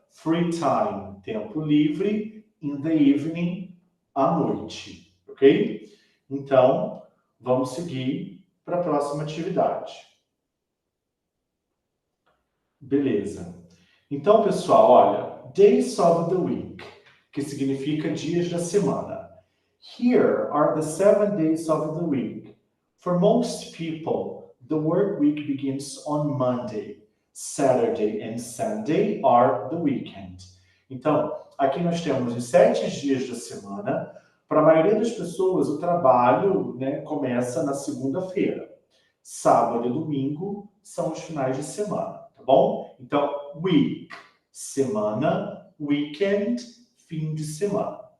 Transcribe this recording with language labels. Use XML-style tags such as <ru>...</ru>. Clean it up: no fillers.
<en>free time,</en> <pt>tempo livre,</pt> <en>in the evening,</en> <pt>à noite,</pt> <en>ok?</en> <pt>Então, vamos seguir para a próxima atividade. Beleza. Então, pessoal, olha, days of the week, que significa dias da semana.</pt> <en>Here are the 7 days of the week. For most people, the work week begins on Monday. Saturday and Sunday are the weekend.</en> <pt>Então, aqui nós temos os 7 dias da semana. Para a maioria das pessoas, o trabalho, né, começa na segunda-feira. Sábado e domingo são os finais de semana, tá bom? Então, week, semana, weekend, fim de semana.</pt>